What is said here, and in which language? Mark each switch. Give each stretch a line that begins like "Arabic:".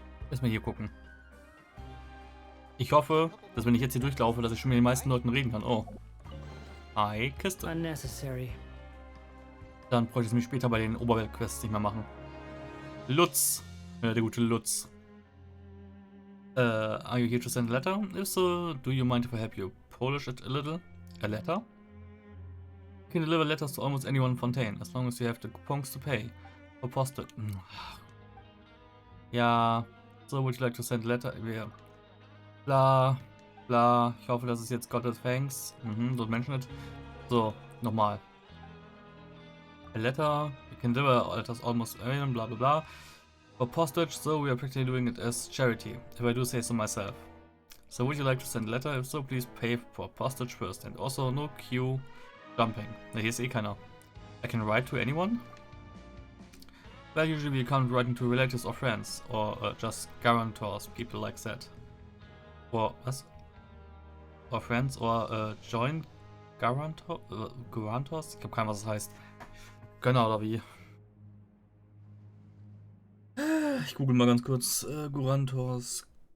German: Erstmal hier gucken. Ich hoffe, dass wenn ich jetzt hier durchlaufe, dass ich schon mit den meisten Leuten reden kann. Oh. Hi, Kiste.
English: Unnecessary.
German: Dann bräuchte ich es mich später bei den Oberwelt-Quests nicht mehr machen. Lutz. Der gute Lutz.
English: Are you here to send a letter? If so, do you mind if I help you polish it a little? A letter? You can deliver letters to almost anyone in Fontaine, as long as you have the coupons to pay. For postal.
German: Ja.
English: So, would you like to send a letter? Yeah. Bla. Bla.
German: Ich hoffe, das ist jetzt Gottes Thanks. So Menschen nicht. So, nochmal.
English: A letter. You can deliver letters almost anyone, bla bla bla. For postage, so we are practically doing it as charity, if I do say so myself. So would you like to send a letter? If so, please pay for postage first. And also no queue jumping.
German: Na, hier ist eh keiner.
English: I can write to anyone? Well, usually we can't write to relatives or friends, or just guarantors, people like that. Or was? Or friends, or joint guarantors?
German: Ich hab keine Ahnung, was das heißt. Gönner oder wie? Ich google mal ganz kurz. Guarantors.